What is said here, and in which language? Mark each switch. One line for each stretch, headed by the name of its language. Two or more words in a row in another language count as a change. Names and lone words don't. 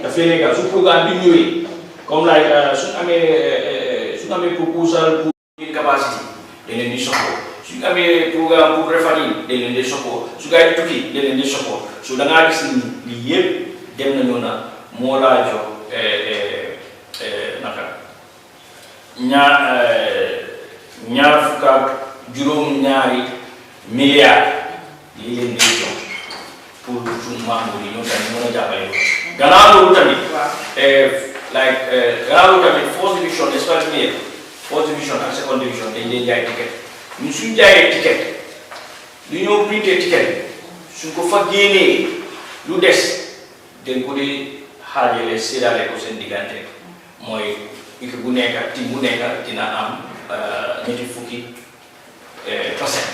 Wolof: dafay nekk su programme bi ñëwee comme like suñu amee proposal pour capacity dañ leen di support suñu amee programme pour referee dañ leen di support su gars yi tukki dañ leen di support so da ngaa gis ni lii yëpp dem nañu na moo laa jox naka ñaar fukk ak juróom-ñaari milliards lii leen di jox pour suñu membres yi ñoom tamit mën a jàppale ko. gannaaw loolu tamit. gannaaw loolu tamit
English: first division especially first division
Wolof: ak
English: second division
Wolof: dañ leen jaay ticket ñun suñ jaayee ticket lu ñoo printé ticket suñ ko fa génnee lu des dañ ko di xaajale séddale ko seen diggante mooy équipe bu nekk team bu nekk dina am ñetti fukki percent